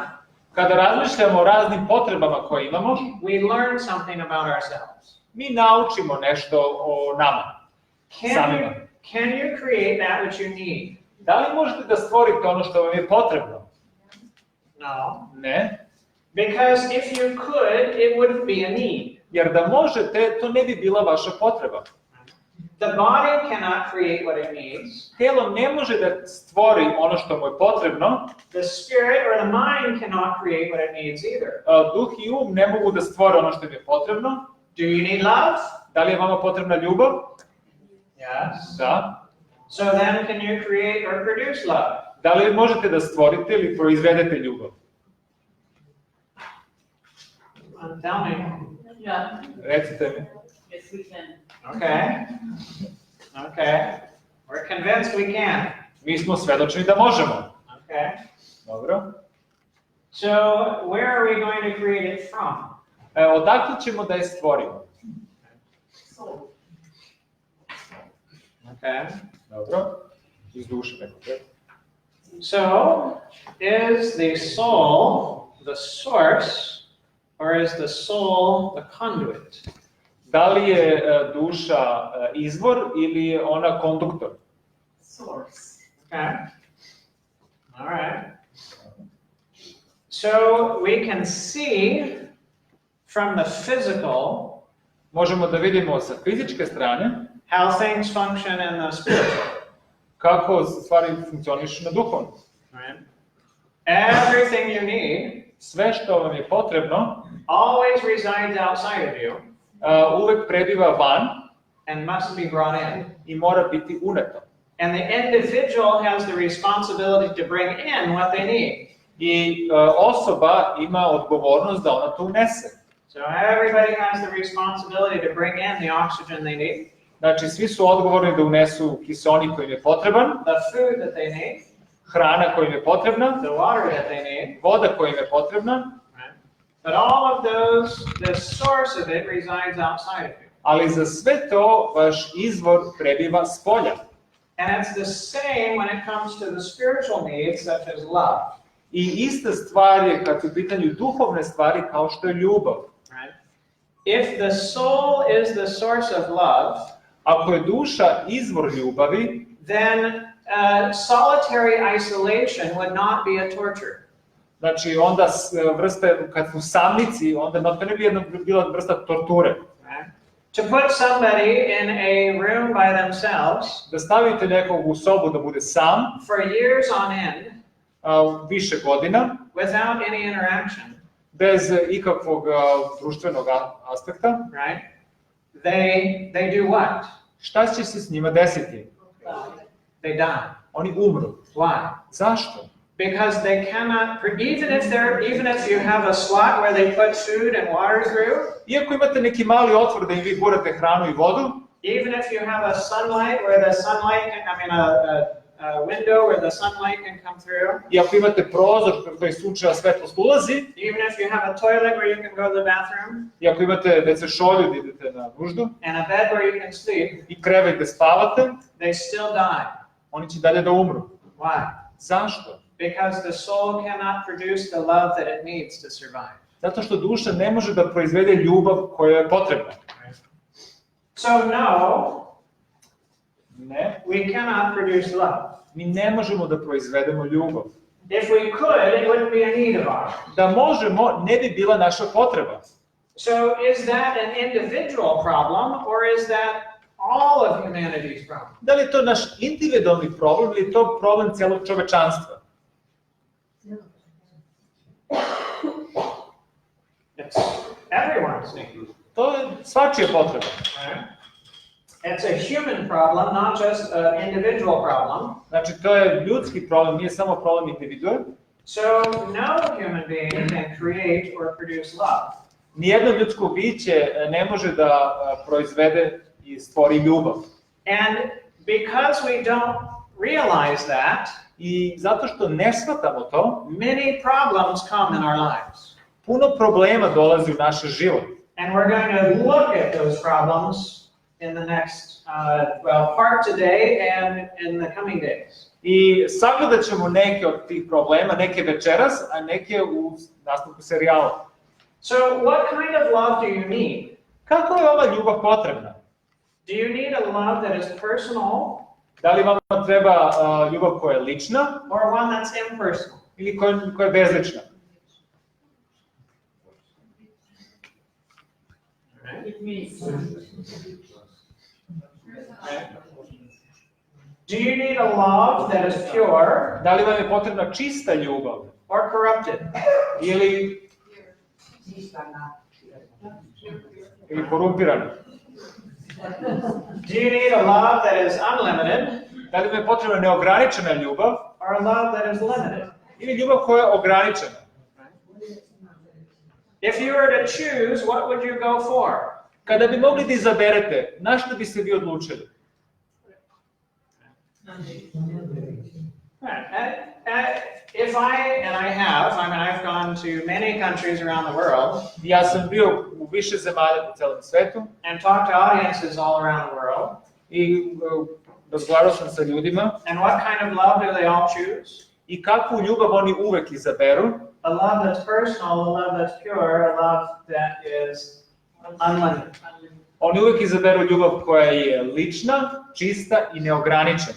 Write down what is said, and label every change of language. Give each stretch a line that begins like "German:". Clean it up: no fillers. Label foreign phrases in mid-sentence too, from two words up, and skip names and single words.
Serbian: Kada razmišljamo o raznim potrebama koje imamo,
English: we learn something about ourselves.
Serbian: mi naučimo nešto o nama, samima.
English: Can you create that which you need?
Serbian: Da li možete da stvorite ono što vam je potrebno?
English: No.
Serbian: Ne.
English: Because if you could, it wouldn't be a need.
Serbian: Jer da možete, to ne bi bila vaša potreba.
English: The body cannot create what it needs.
Serbian: Telo ne može da stvori ono što mu je potrebno.
English: The spirit or the mind cannot create what it needs either.
Serbian: Duh i um ne mogu da stvore ono što im je potrebno.
English: Do you need love?
Serbian: Da li je vama potrebna ljubav?
English: Yes.
Serbian: Da.
English: So then can you create or produce love?
Serbian: Da li možete da stvorite ili proizvedete ljubav?
English: Tell me. Yeah,
Serbian: Recite mi.
English: yes we can. Okay. Okay. We're convinced we can.
Serbian: Mi smo svedočni da možemo.
English: Okay.
Serbian: Dobro.
English: So where are we going to create it from?
Serbian: Odakle ćemo da je stvorimo?
English: So, Okay.
Serbian: Dobro. Iz duše neko.
English: So is the soul the source or is the soul the conduit?
Serbian: Da li je duša izvor ili je ona konduktor?
English: source. Okay. All right. So we can see from the physical
Serbian: Možemo da vidimo sa fizičke strane
English: how things function in the spiritual.
Serbian: kako stvari funkcionišu na duhovno.
English: Right? Everything you need
Serbian: Sve što vam je potrebno
English: always resides outside of you
Serbian: uvek prebiva van
English: and must be brought in.
Serbian: i mora biti uneto.
English: And the individual has the responsibility to bring in what they need.
Serbian: I osoba ima odgovornost da ona to unese.
English: So everybody has the responsibility to bring in the oxygen they need,
Serbian: Znači, svi su odgovorni da unesu kiseonik koji im je potreban,
English: the food that they need,
Serbian: hrana koja im je potrebna,
English: the water that they need.
Serbian: voda koja im je potrebna,
English: Right? But all of those, the source of it resides outside of you.
Serbian: ali za sve to vaš izvor prebiva s polja.
English: And it's the same when it comes to the spiritual needs, such as love.
Serbian: I ista stvar je kad su u pitanju duhovne stvari kao što je ljubav.
English: Right? If the soul is the source of love,
Serbian: Ako je duša izvor ljubavi,
English: then solitary isolation would not be a torture.
Serbian: Znači, onda vrsta, kad u samnici, onda to ne bi bila vrsta torture.
English: Right? To put somebody in a room by themselves
Serbian: Da stavite nekog u sobu da bude sam,
English: for years on end,
Serbian: više godina,
English: without any interaction,
Serbian: bez ikakvog društvenog aspekta,
English: right? They do what?
Serbian: šta će se s njima desiti?
English: They die.
Serbian: Oni umru.
English: Why?
Serbian: Zašto?
English: Because they cannot, even if you have a slot where they put food and water through,
Serbian: Iako imate neki mali otvor da im vi gurate hranu i vodu,
English: even if you have a sunlight where the sunlight, a window where the sunlight can come through,
Serbian: i ako imate prozor koji sunčeva svetlost ulazi,
English: even if you have a toilet where you can go to the bathroom,
Serbian: i ako imate šolju da idete na nuždu,
English: and a bed where you can sleep,
Serbian: i krevet gde spavate,
English: they still die.
Serbian: oni će dalje da umru.
English: Why?
Serbian: Zašto?
English: Because the soul cannot produce the love that it needs to survive.
Serbian: Zato što duša ne može da proizvede ljubav koja je potrebna.
English: So no,
Serbian: Ne,
English: we cannot produce love.
Serbian: mi ne možemo da proizvedemo ljubav.
English: If we could, it wouldn't be a need of ours.
Serbian: Da možemo, ne bi bila naša potreba.
English: So is that an individual problem, or is that all of humanity's problem?
Serbian: Da li je to naš individualni problem ili je to problem celog čovečanstva?
English: It's everyone's need.
Serbian: To je svačija potreba.
English: It's a human problem, not just an individual problem.
Serbian: Znači, to je ljudski problem, nije samo problem individua.
English: So no human being can create or produce love.
Serbian: Nijedno ljudsko biće ne može da proizvede i stvori ljubav.
English: And because we don't realize that,
Serbian: I zato što ne shvatamo to,
English: many problems come in our lives.
Serbian: puno problema dolazi u naš život.
English: And we're going to look at those problems in the next, part today and in the coming days.
Serbian: I sagledat ćemo neke od tih problema, neke večeras, a neke u nastavku serijala.
English: So what kind of love do you need?
Serbian: Kako je ova ljubav potrebna?
English: Do you need a love that is personal
Serbian: Da li vama treba ljubav koja je lična
English: or one that's impersonal?
Serbian: ili koja je bezlična?
English: Do you need a love that is pure
Serbian: Da li vam je potrebna čista ljubav
English: or corrupted?
Serbian: ili korumpirana?
English: Do you need a love that is unlimited
Serbian: Da li vam je potrebna neograničena ljubav
English: or a love that is limited?
Serbian: ili ljubav koja je ograničena?
English: If you were to choose, what would you go for?
Serbian: Kada bi mogli da izaberete, na što bi se vi odlučili?
English: If I've gone to many countries around the world
Serbian: Ja sam bio u više zemalja po celom svetu
English: and talked to audiences all around the world.
Serbian: i razgovarao sam sa ljudima
English: And what kind of love do they all choose?
Serbian: i kakvu ljubav oni uvek izaberu.
English: A love that's personal, a love that's pure, a love that is unlimited.
Serbian: Oni uvek izaberu ljubav koja je lična, čista i neograničena.